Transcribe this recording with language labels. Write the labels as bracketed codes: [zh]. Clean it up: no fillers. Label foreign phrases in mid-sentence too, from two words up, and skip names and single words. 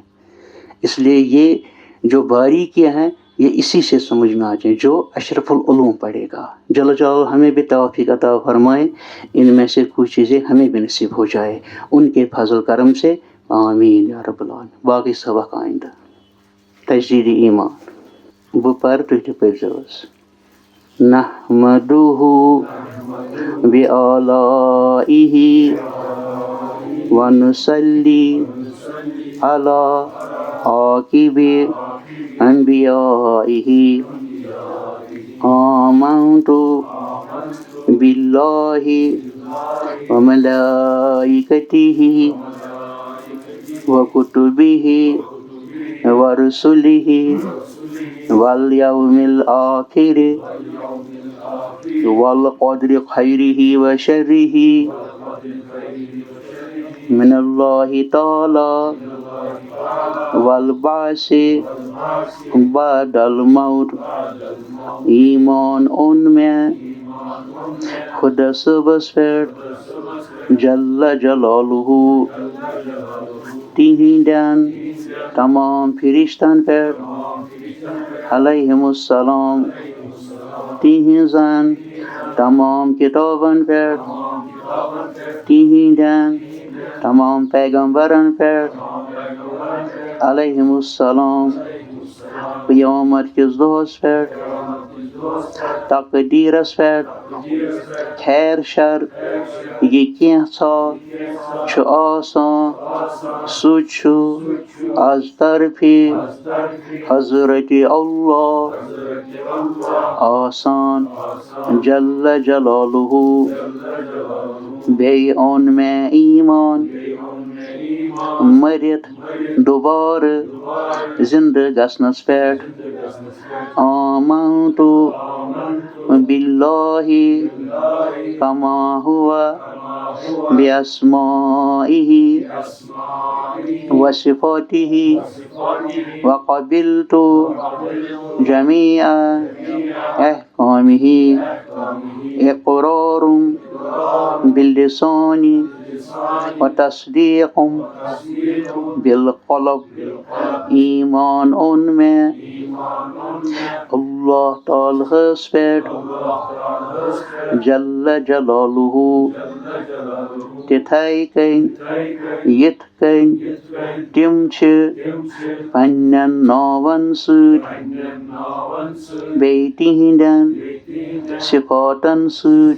[ur] اس لیے یہ جو باریکیاں ہیں یہ اسی سے سمجھ میں آ جائیں جو اشرف العلوم پڑھے گا. [ar] جل جلالہ [ur] ہمیں بھی توفیق عطا فرمائے، ان میں سے کچھ چیزیں ہمیں بھی نصیب ہو جائے ان کے فضل کرم سے. [ar] آمین یا رب العالمین. [ur] باقی سبق آئندہ. [ks] تجدید ایمان بہ پر تُہۍ تہِ پٔرۍزیو حظ. [ar] نحمدہ بآلائہ ونصلی علی عاقب انبیائہ. آمنت باللہ وملائکتہ وکتبہ ورسلہ والیوم الآخر والقدر خیرہ وشرہ من اللہ تعالی والبعث بعد الموت. [ks] ایمان اون میں خدا صبح پٮ۪ٹھ [ar] جل جلالہ [ks] تہنٛدٮ۪ن تمام فرشتن پٮ۪ٹھ [ar] علیہم السلام، [ks] تہنٛزن تمام کتابن پٮ۪ٹھ، تہنٛدٮ۪ن تمام پیغمبرن پٮ۪ٹھ [ar] علیہم السلام. [ks] قیامت کِس دۄہس پٮ۪ٹھ، تقدیٖرس پٮ۪ٹھ، خیر شر یہِ کینٛژھا چھُ آسان سُہ چھُ از طرفِ حضرت اللہ آسان [ar] جل جلالہ. [ks] بیٚیہِ اوٚن مےٚ ایمان مٔرِتھ دوبارٕ زندٕ گژھنس پٮ۪ٹھ. [ar] آمنت باللہ کما هو بأسمائہ وصفاتہ وقبلت جمیع احکامہ. اقرار باللسان وتصدیق بالقلب. [ks] ایمان اوٚن مےٚ اللہ تعالیٰ ہس پٮ۪ٹھ [ar] جل جلالہ [ks] تِتھَے کٔنۍ یِتھ کٔنۍ تِم چھِ پنٛنٮ۪ن ناوَن سۭتۍ بیٚیہِ تِہنٛدٮ۪ن صفاتن سۭتۍ.